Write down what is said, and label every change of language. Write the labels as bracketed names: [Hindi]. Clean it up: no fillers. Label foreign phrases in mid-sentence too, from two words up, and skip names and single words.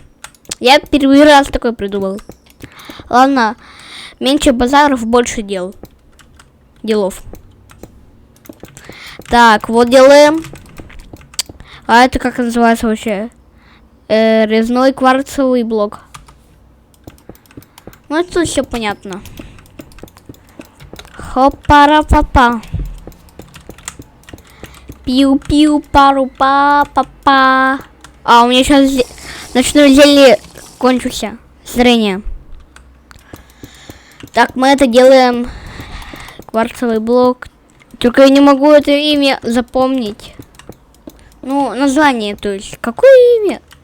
[Russian] Я первый раз такой придумал. Ладно, меньше базаров, больше делов. Так, вот делаем. А это как называется вообще? Резной кварцевый блок. Ну, это все понятно. Хопара-папа. Пиу-пиу-пару-па-па-па. А, у меня сейчас ночное зелье кончился. Зрение. Так, мы это делаем. Кварцевый блок. Только я не могу это имя запомнить. Ну, название, то есть. Какое имя?